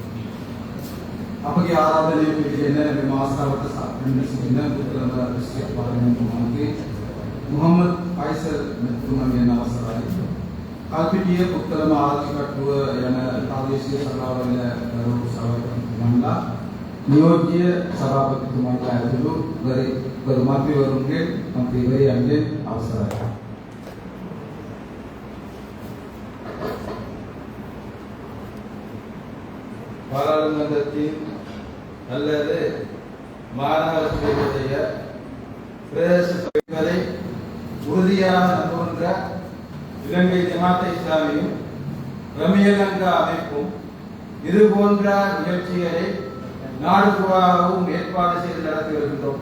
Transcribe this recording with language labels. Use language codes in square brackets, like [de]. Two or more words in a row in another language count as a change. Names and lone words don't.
[si] අපගේ ආරාධනය පිළිගෙන මෙම අවස්ථාවට සම්බන්ධ සිටින පුදුලම දිස්ත්‍රික් පාර්ලිමේන්තු මන්ත්‍රී මුහම්මද් ෆයිසල් මැතිතුමාගේ නමස්කාරය. කල්පිටිය පුදුලම ආර්ථිකට්ටුව යන ප්‍රාදේශීය සභාවල ගරු සභාපතිතුමන්ලා නියෝජ්‍ය සභාපතිතුමන්ලා ඇතුළු ගරු මන්ත්‍රීවරුන්ගේ මන්ත්‍රීවරයන්ගේ අවසරයි. [ta] பாராளுமன்றத்தின் அல்லது மாநகர சபையுடைய பிரதேச சபைகளை உறுதியாக நம்புகின்ற இலங்கை ஜமாத்தே இஸ்லாமியும் ரம்யா லங்கா அமைப்பும் இது போன்ற நிகழ்ச்சிகளை நாடு பூராகவும் ஏற்பாடு செய்து நடத்தி வருகின்றோம்.